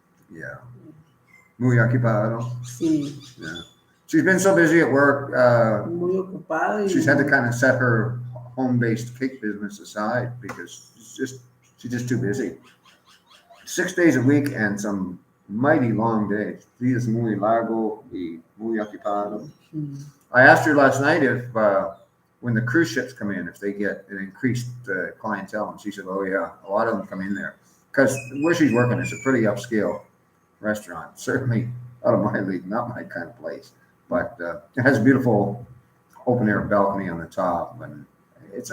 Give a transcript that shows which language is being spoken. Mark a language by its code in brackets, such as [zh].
[es] Yeah. Muy ocupado. Sí. [en] Yeah. She's been so busy at work. [es] Muy ocupada. [en] She's had to kind of set her home-based cake business aside because she's just too busy. 6 days a week and some mighty long days. [es] Días muy largo y muy ocupado. [en] I asked her last night if when the cruise ships come in, if they get an increased clientele, and she said, "Oh yeah, a lot of them come in there." Because where she's working is a pretty upscale restaurant. Certainly out of my league, not my kind of place. But it has a beautiful open-air balcony on the top, and it's